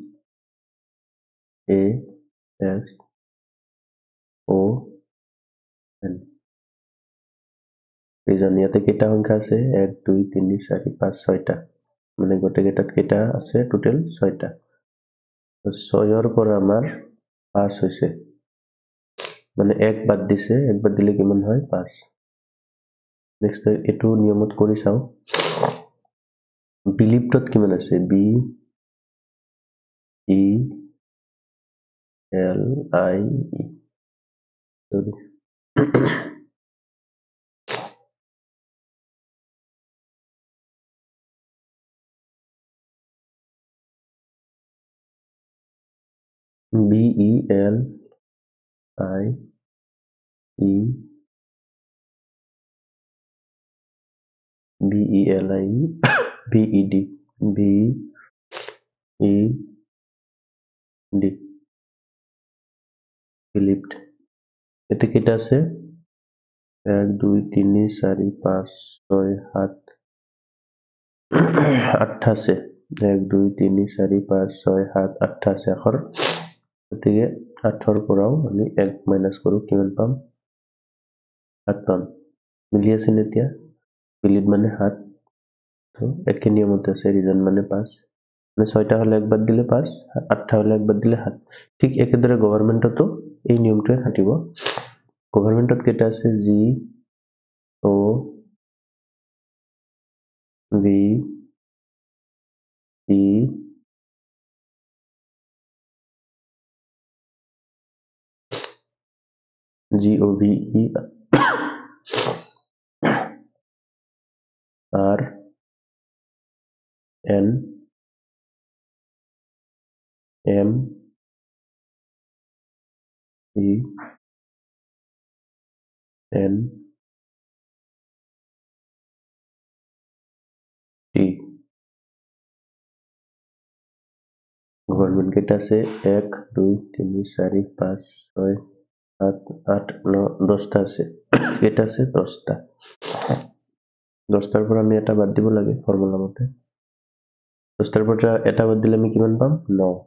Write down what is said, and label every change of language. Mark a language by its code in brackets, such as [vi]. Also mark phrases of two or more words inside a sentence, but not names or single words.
[en] A S O N [as] ৰিজন ইয়াতে কেইটা সংখ্যা আছে 1 2 3 4 5 6টা মানে গোটেইকেইটাত কেইটা আছে টোটেল 6টা 6ৰ পৰা আমাৰ 5 হৈছে মানে 1 বাদ দিছে 1 বাদ দিলে কিমান হয় 5 নেক্সট এটো নিয়মত কৰি চাও বিলিপ্তত কিমান আছে [en] B E L I E sorry B E L I E B E L I E B E D B E D [as] বিলিপ্ত এতে কেইটা আছে 1 2 3 4 5 6 7 8টা আছে 1 2 3 4 5 6 7 8টা আছে আখৰ গতিকে 8ৰ পৰাও আমি 1 মাইনাস কৰো কিমান পাম 7 পাম মিলি আছে এতিয়া বিলিপ মানে 7 তো একে নিয়মতে আছে ৰিজন মানে 5 মানে 6টা হলে 1 বাদ দিলে 5 8টা হলে 1 বাদ দিলে 7 ঠিক একেদৰে গভৰ্ণমেণ্টতো এই নিয়মটোৱে খাটিব গভৰ্ণমেণ্টত কেইটা আছে [en] G O V E G O V E R N M E N [as] T গভৰ্ণমেণ্ট কেইটা আছে 1 2 3 4 5 6 7 8 9 10টা আছে কেইটা আছে 10টা 10টাৰ পৰা আমি এটা বাদ দিব লাগে ফৰ্মুলা মতে 10টাৰ পৰা এটা বাদ দিলে আমি কিমান পাম 9